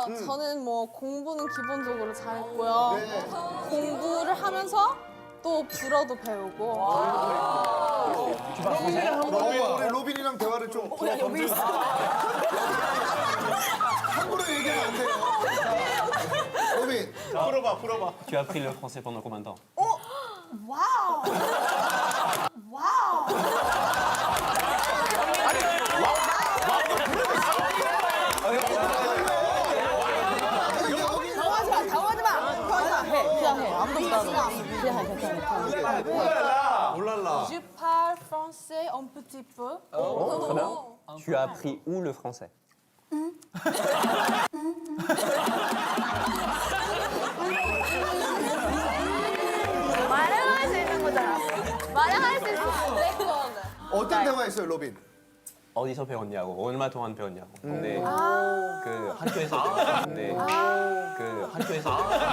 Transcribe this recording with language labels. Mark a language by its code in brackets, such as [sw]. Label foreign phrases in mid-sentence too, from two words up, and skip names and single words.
[ko] 저는 뭐 공부는 기본적으로 잘했고요. 공부를 하면서 또 불어도 배우고. 우리 로빈이랑 대화를 좀. 함부로 얘기하면 안 돼요. 로빈. 풀어봐. [fr] Tu as appris le français pendant combien de temps? [ko] 와우. 당황하지 마. 그냥 해. 아무도 못하고. 그냥 해. 올랄라. [fr] Je parle français un petit peu. Très bien. Tu as appris où le français? [ko] 말을 할 수 있는 거잖아. 말을 할 수 있어. 어떤 대화했어요, 로빈? 어디서 배웠냐고, 얼마 동안 배웠냐고. 근데 그 학교에서 배웠는데 그 학교에서